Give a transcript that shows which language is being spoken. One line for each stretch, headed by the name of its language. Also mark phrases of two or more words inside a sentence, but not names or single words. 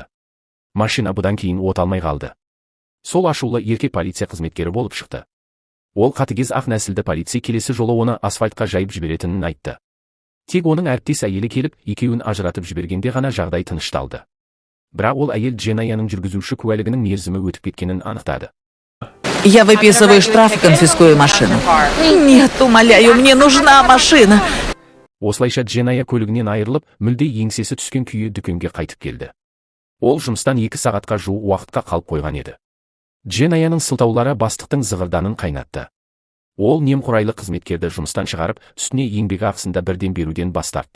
Kazakh: Машина бұдан кейін от алмай қалды. Сол ашулы еркек полиция қызметкері болып шықты. Ол қатыгез ақ нәсілді полиция келесі жолы оны асфальтқа жайып жіберетінін айтты. Тек оның әріптес әйелі келіп, екеуін ажыратып жібергенде ғана жағдай тынышталды. Бірақ ол әйел Джинаяның жүргізуші куәлігінің мерзімі өтіп кеткенін анықтады.
Russian: Я выписываю штраф и конфискую машину. Нет, умоляю, мне нужна машина.
Kazakh: Осылайша Джиная көлігінен айырылып, мүлде еңсесі түскен күйі дүкенге қайтып келді. Ол жұмыстан 2 сағатқа жуық уақытқа қалып қойған еді. Джинаяның сылтаулары бастықтың зығырданын қайнатты. Ол немқұрайлы қызметкерді жұмыстан шығарып, үстіне еңбек ақысында бірден беруден бас тартты.